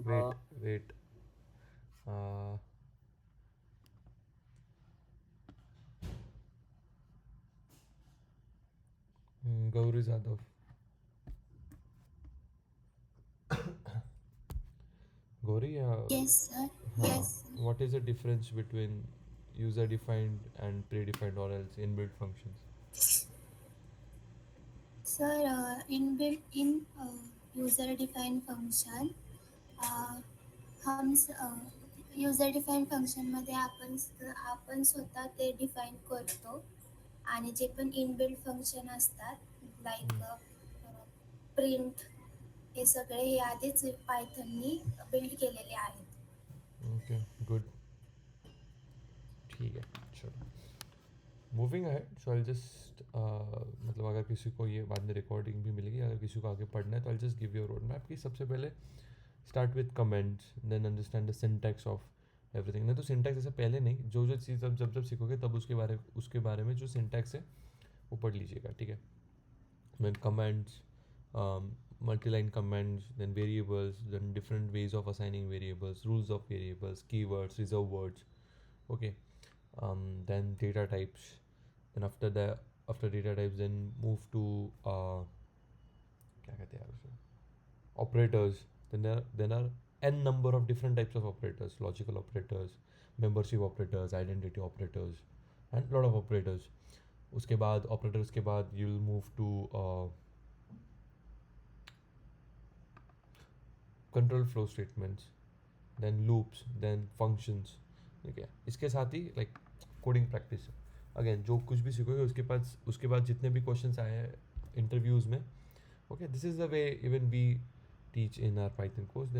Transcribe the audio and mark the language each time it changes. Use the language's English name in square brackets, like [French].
[English] wait, wait. Uh, Gauri Zadov. Gauri, Yes, sir. yes. What is the difference between user-defined and predefined or else inbuilt functions? Sir, inbuilt in user-defined function, [Marathi] uh, user-defined फंक्शनमध्ये आपण स्वतः ते define करतो आणि जे पण inbuilt function असतात like print हे सगळे हे आधीच पायथननी बिल्ड केलेले आहेत. [English] Okay, good. [Hindi] ठीक है, चलो. [English] moving ahead, so I just [Hindi] मतलब अगर किसी को ये बाद में रिकॉर्डिंग भी मिलेगी, अगर किसी को आगे पढ़ना है तो [English] I just give you road map [Hindi] कि सबसे पहले [English] Start with comments, then understand the syntax of everything. [Hindi] नहीं तो सिंटैक्स ऐसे पहले नहीं, जो जो चीज़ जब सीखोगे तब उसके बारे में जो सिंटैक्स है वो पढ़ लीजिएगा, ठीक है. [English] Then comments, multi-line comments, then variables, then different ways of assigning variables, rules of variables, keywords, reserve words. Okay. Then data types. Then after data types, then move to [Hindi] क्या कहते हैं यार उसे, [English] operators. Then are n number of different types of operators: logical operators, membership operators, identity operators, and lot of operators. [Hindi] उसके बाद [English] operators [Hindi] के बाद [English] you'll move to control flow statements, then loops, then functions. [Hindi] ठीक है, इसके साथ ही like coding practice. Again जो कुछ भी सीखोगे उसके बाद जितने भी क्वेश्चंस आए हैं इंटरव्यूज़ में, okay, [English] This is the way even we teach in our Python course.